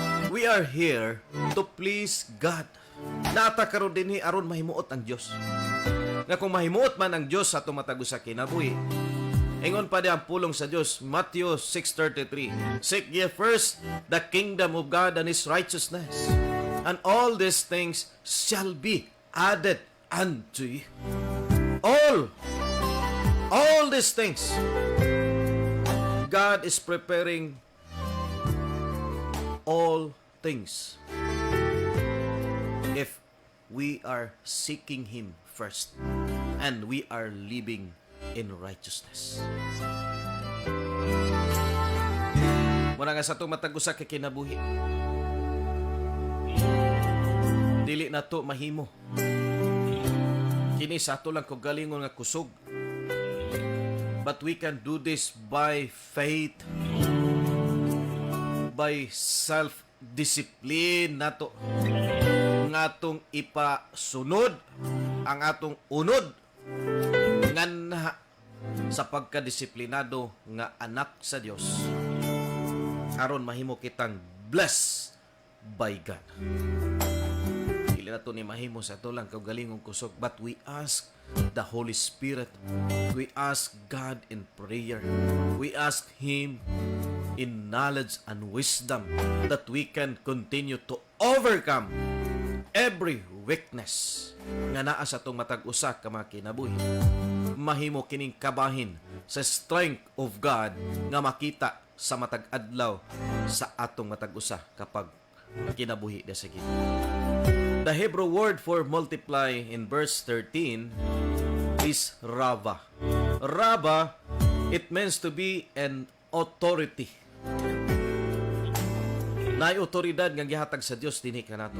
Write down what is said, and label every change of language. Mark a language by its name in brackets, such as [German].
[English] We are here to please God. [Cebuano] Nata karon dinhi aron mahimuot ang Dios. Nga kung mahimuot man ang Dios sa tumatag sa kinabuhi, ingon pa di ang pulong sa Dios, Matthew 6:33. [English] Seek ye first the kingdom of God and His righteousness, and all these things shall be added unto you. All these things. God is preparing all things if we are seeking Him first and we are living in righteousness. [Cebuano] Muna nga sa itong matag-usa kay kinabuhi, dili na to mahimo. Kini sa ato lang kung galingon nga kusog. [English] But we can do this by faith, by self-discipline nato. [Cebuano] Ng atong ipasunod ang atong unod nga sa pagkadisiplinado nga anak sa Dios aron mahimo kitang [English] blessed by God. [Cebuano] Dili na to ni mahimo sa ato lang kaugalingong kusog, [English] but we ask the Holy Spirit, we ask God in prayer, we ask Him in knowledge and wisdom that we can continue to overcome every weakness [Cebuano] nga naa sa itong matag-usa ka mga kinabuhi. Mahimo kining kabahin sa [English] strength of God [Cebuano] nga makita sa matag-adlaw sa atong matag-usa kapag kinabuhi na sige. [English] The Hebrew word for multiply in verse 13 is rava. Rava, it means to be an authority. [Cebuano] Naay otoridad nga gihatag sa Dios dinhi kanato.